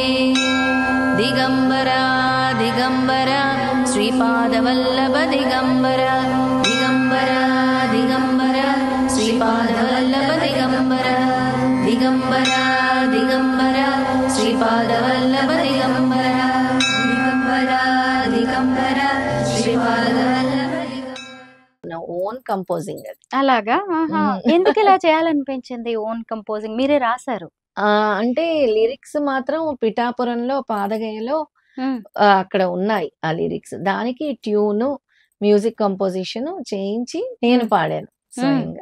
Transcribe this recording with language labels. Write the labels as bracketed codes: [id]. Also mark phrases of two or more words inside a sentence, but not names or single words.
[sa] दिगंबरा दिगंबरा श्रीपादवल्लभ दिगंबरा दिगंबरा दिगंबरा श्रीपादवल्लभ दिगंबरा दिगंबरा दिगंबरा श्रीपादवल्लभ दिगंबरा दिगंबरा दिगंबरा श्रीपादवल्लभ [en] own composing [te] అది. అలాగా? ఆహా! ఎందుకు ఇలా చేయాలనిపించింది [en] own composing? [te] మీరే రాసారు. అంటే లిరిక్స్ మాత్రం పిఠాపురంలో పాదగయలో అక్కడ ఉన్నాయి ఆ లిరిక్స్. దానికి ట్యూను, [en] music composition [te] చేయించి నేను పాడాను స్వయంగా.